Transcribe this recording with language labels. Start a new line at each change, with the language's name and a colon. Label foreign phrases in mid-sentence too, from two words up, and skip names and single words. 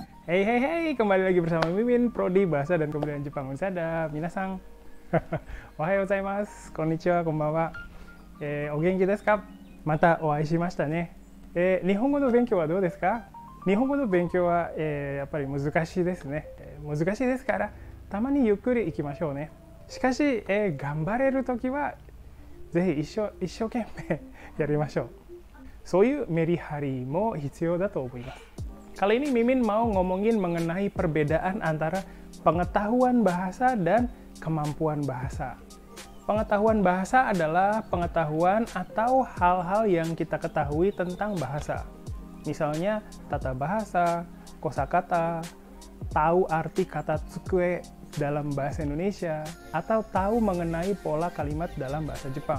Indonesian: Hey hey hey, kembali lagi bersama Mimin, Prodi Bahasa dan Kebudayaan Jepang Unsada.
Japanese: Minasang. おはようございます、こんにちは、こんばんは。お元気ですか? またお会いしましたね。日本語の勉強はどうですか? 日本語の勉強はやっぱり難しいですね。難しいですから、たまにゆっくり行きましょうね。しかし、頑張れるときはぜひ一生懸命やりましょう。そういうメリハリも必要だと思います。
Indonesian: Kali ini Mimin mau ngomongin mengenai perbedaan antara pengetahuan bahasa dan kemampuan bahasa. Pengetahuan bahasa adalah pengetahuan atau hal-hal yang kita ketahui tentang bahasa. Misalnya tata bahasa, kosakata, tahu arti kata tsukue dalam bahasa Indonesia, atau tahu mengenai pola kalimat dalam bahasa Jepang.